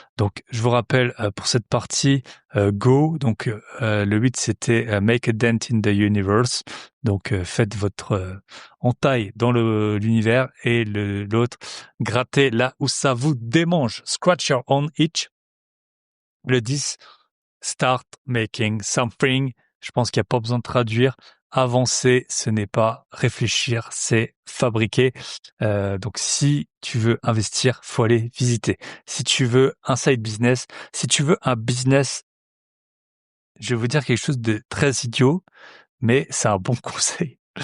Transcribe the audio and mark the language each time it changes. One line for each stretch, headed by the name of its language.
French: Donc, je vous rappelle pour cette partie Go. Donc, le 8 c'était
English: Make a Dent in the Universe.
French: Donc, faites votre entaille dans l'univers et l'autre, grattez là où ça vous démange.
English: Scratch your own itch.
French: Le 10,
English: Start making something.
French: Je pense qu'il n'y a pas besoin de traduire. Avancer, ce n'est pas réfléchir, c'est fabriquer. Donc, si tu veux investir, faut aller visiter. Si tu veux un side business, si tu veux un business, je vais vous dire quelque chose de très idiot, mais c'est un bon conseil.